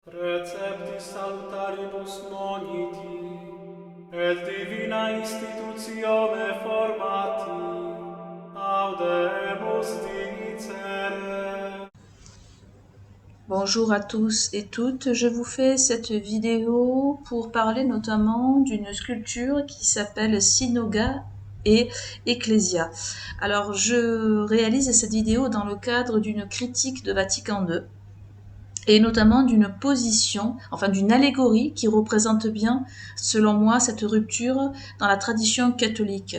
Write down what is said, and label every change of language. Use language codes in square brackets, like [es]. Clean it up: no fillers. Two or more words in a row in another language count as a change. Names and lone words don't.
[la] Receptis salutaribus moniti, et divina institutione formati, audemus dicere. [fr] Bonjour à tous et toutes, je vous fais cette vidéo pour parler notamment d'une sculpture qui s'appelle Synagoga et Ecclesia. Alors je réalise cette vidéo dans le cadre d'une critique de Vatican II et notamment d'une position, enfin d'une allégorie qui représente bien, selon moi, cette rupture dans la tradition catholique.